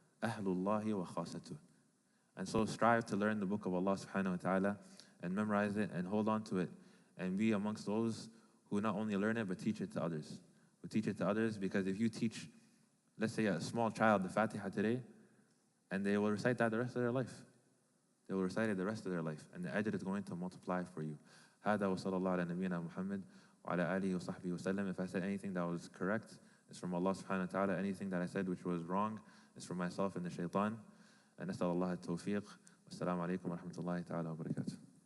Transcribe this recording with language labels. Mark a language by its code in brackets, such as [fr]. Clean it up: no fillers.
[ar] Ahlullahi wa khasatuh. [en] And so strive to learn the book of Allah subhanahu wa ta'ala and memorize it and hold on to it and be amongst those who not only learn it but teach it to others. Who teach it to others, because if you teach, let's say, a small child the Fatiha today, and they will recite that the rest of their life. They will recite it the rest of their life, and the ajr is going to multiply for you. [ar] هذا وصلى الله على نبينا محمد وعلى آله وصحبه وسلم. [en] If I said anything that was correct, it's from Allah subhanahu wa ta'ala. Anything that I said which was wrong is from myself and the shaitan. [ar] And نسأل الله التوفيق. والسلام عليكم ورحمة الله تعالى وبركاته.